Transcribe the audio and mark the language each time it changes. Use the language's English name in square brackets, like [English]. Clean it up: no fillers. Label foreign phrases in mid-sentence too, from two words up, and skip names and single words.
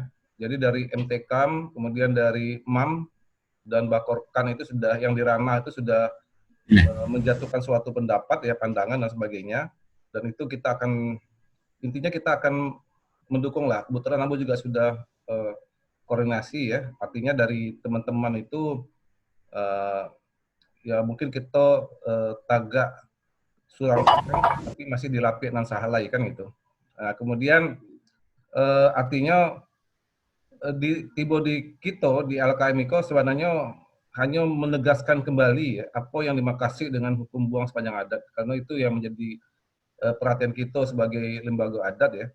[Indonesian] Jadi dari MTKAM, kemudian dari MAM dan Bakorkan itu sudah yang di ranah itu sudah menjatuhkan suatu pendapat ya, pandangan dan sebagainya. Dan itu kita akan intinya kita akan mendukung lah. Kebetulan Ambo juga sudah koordinasi ya. Artinya dari teman-teman itu ya mungkin kita [Minangkabau] tagak surang tapi masih dilapik nan sahalai [Indonesian] kan gitu. Nah, kemudian artinya di kita di LKM itu sebenarnya hanya menegaskan kembali ya, apa yang dimaksud dengan hukum buang sepanjang adat, karena itu yang menjadi perhatian kita sebagai lembaga adat ya.